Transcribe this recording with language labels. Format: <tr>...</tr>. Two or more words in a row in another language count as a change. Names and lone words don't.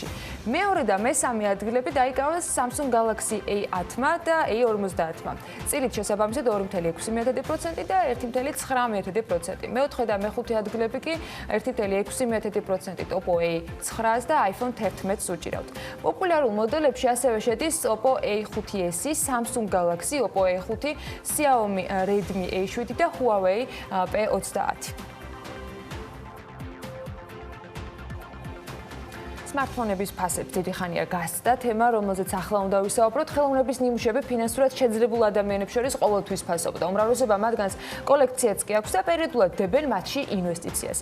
<ka>მეორე და მესამე ადგილები დაიკავეს Samsung Galaxy A10 და A50-მა. წილით შესაბამისად 2.6% და 1.9%. მეოთხე და მეხუთე ადგილები კი 1.6%, Oppo A9-ს და iPhone 11-ს უჭირავთ. პოპულარულ მოდელებში ასევე შედის Oppo A5s, Samsung Galaxy, Oppo A5, Xiaomi Redmi A7 და Huawei P30. Smartphone-ების ფასებს დიდი ხანია გასცდა თემა, რომელზეც ახლა უნდა ვისაუბროთ. ხელოვნების ნიმუშები ფინანსურად შეძლებულ ადამიანებს შორის ყოველთვის ფასობდა. უმრავლესობა მათგანს კოლექციაც კი აქვს და პერიოდულად დებენ მათში ინვესტიციას.</ka>